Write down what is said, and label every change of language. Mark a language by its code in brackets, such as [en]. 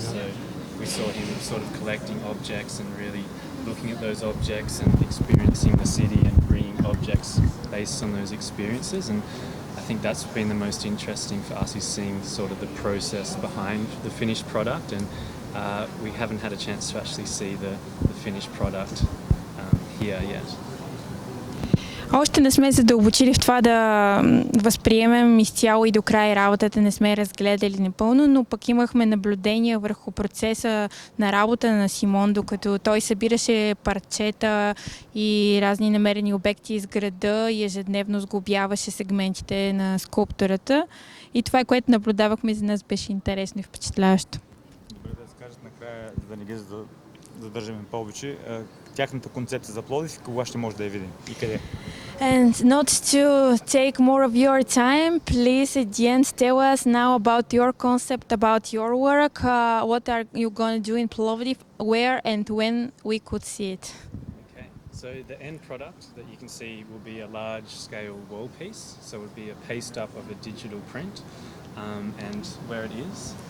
[en] So we saw him sort of collecting objects and really looking at those objects and experiencing the city and bringing objects based on those experiences. And I think that's been the most interesting for us, is seeing sort of the process behind the finished product, and we haven't had a chance to actually see the finished product here yet. [bg] Още не сме задълбочили в това да възприемем изцяло и до край работата, не сме разгледали напълно, но пък имахме наблюдения върху процеса на работа на Симон, докато той събираше парчета и разни намерени обекти из града и ежедневно сглобяваше сегментите на скулптурата. И това, което наблюдавахме, за нас беше интересно и впечатляващо. Добре, да скажат накрая, да не ги задържаме повече, тяхната концепция за Пловдив и кога ще може да я видим и къде? [en] And not to take more of your time, please at the end tell us now about your concept, about your work, what are you going to do in Plowdiv, where and when we could see it. Okay, so the end product that you can see will be a large-scale wall piece, so it would be a paste up of a digital print, and where it is.